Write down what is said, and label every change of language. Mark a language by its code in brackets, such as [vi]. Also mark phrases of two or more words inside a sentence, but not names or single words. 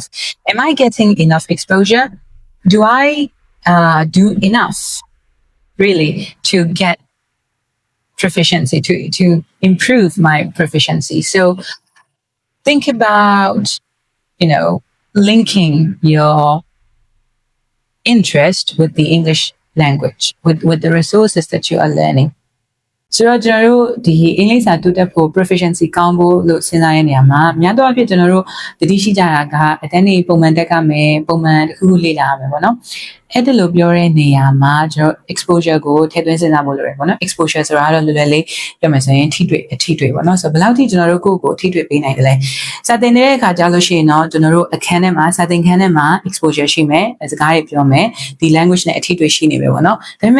[en] Am I getting enough exposure? Do I do enough really to get proficiency, to improve my proficiency? So think about, linking your interest with the English language, with the resources that you are learning. [my] ဆိုတော့ကျွန်တော်တို့ဒီအင်္ဂလိပ်စာတူတက်ဖို့ proficiency ကောင်းဖို့လို့စဉ်းစားရတဲ့နေရာမှာများသောအားဖြင့်ကျွန်တော်တို့တတိရှိကြတာကအတန်းနေပုံမှန်တက်ကမယ်ပုံမှန်တစ်ခုခုလေ့လာရမယ်ပေါ့နော်အဲ့ဒါလို့ပြောတဲ့နေရာမှာကျွန်တော် exposure ကိုထည့်သွင်းစဉ်းစားဖို့လိုတယ်ပေါ့နော် exposure ဆိုတာကတော့လွယ်လွယ်လေးပြောမယ်ဆိုရင်ထိတွေ့ပေါ့နော်ဆိုတော့ဘယ်လောက်ထိကျွန်တော်တို့ကိုယ့်ကိုထိတွေ့ပေးနိုင်တယ်လဲစာသင်တဲ့အခါကြားလို့ရှိရင်တော့ကျွန်တော်တို့အခန်းထဲမှာစာသင်ခန်းထဲမှာ exposure ရှိမယ်စကားတွေပြောမယ်ဒီ language နဲ့အထိတွေ့ရှိနေပဲပေါ့နော်ဒါပေမဲ့